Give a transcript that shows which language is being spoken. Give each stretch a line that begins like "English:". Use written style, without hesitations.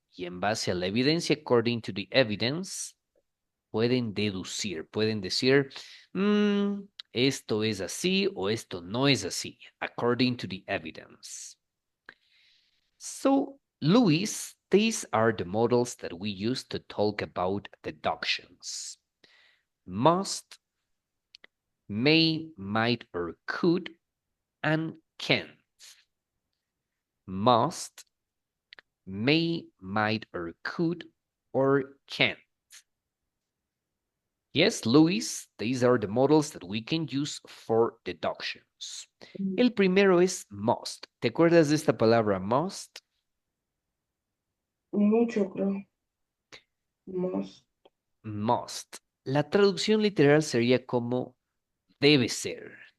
Spanish: Y en base a la evidencia,
English: according to the evidence,
Spanish: pueden deducir, pueden decir, esto es así o esto no es así,
English: according to the evidence. So, Luis, these are the models that we use to talk about deductions. Must, may, might, or could, and can't. Must, may, might, or could, or can't. Yes, Luis, these are the models that we can use for deductions.
Spanish: El primero es must. ¿Te acuerdas de esta palabra must? Mucho, creo. Más.
English: Must.
Spanish: La traducción literal sería como debe ser.